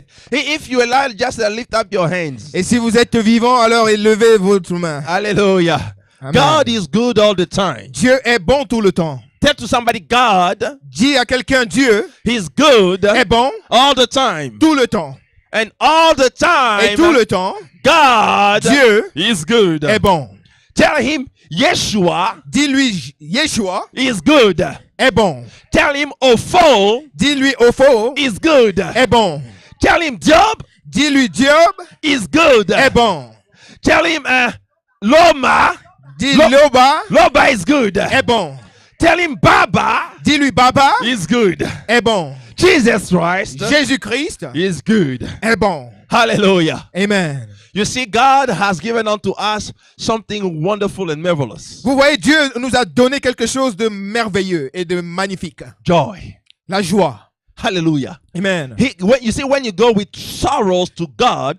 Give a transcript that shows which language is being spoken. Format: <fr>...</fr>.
<en>If you're alive, just lift up your hands.</en> <fr>Et si vous êtes vivant, alors élevez votre main.</fr> <en>Hallelujah. Amen. God is good all the time.</en> <fr>Dieu est bon tout le temps.</fr> <en>Tell to somebody, God,</en> <fr>Dis à quelqu'un, Dieu</fr> <en>He's good</en> <fr>est bon</fr> <en>all the time.</en> <fr>tout le temps.</fr> <en>And all the time,</en> <fr>tout le temps,</fr> <en>God</en> <fr>Dieu</fr> <en>is good.</en> <fr>est bon.</fr> <en>Tell him, Yeshua</en> <fr>Dis-lui, Yeshua</fr> <en>is good.</en> <fr>est bon.</fr> <en>Tell him, Opho</en> <fr>Dis-lui, Opho</fr> <en>is good.</en> <fr>est bon.</fr> <en>Tell him, Job</en> <fr>Dis-lui, Job</fr> <en>is good.</en> <fr>est bon.</fr> <en>Tell him, Loma</en> <fr>Dis Lo- Loba</fr> <en>is good.</en> <fr>est bon.</fr> <en>Tell him, Baba</en> <fr>Dis-lui, Baba</fr> <en>is good.</en> <fr>est bon.</fr> <en>Jesus Christ</en> <fr>Jésus-Christ</fr> <en>is good.</en> <fr>est bon.</fr> <en>Hallelujah. Amen. You see, God has given unto us something wonderful and marvelous.</en> <fr>Vous voyez, Dieu nous a donné quelque chose de merveilleux et de magnifique.</fr> <en>Joy.</en> <fr>La joie.</fr> <en>Hallelujah. Amen. When you go with sorrows to God,</en>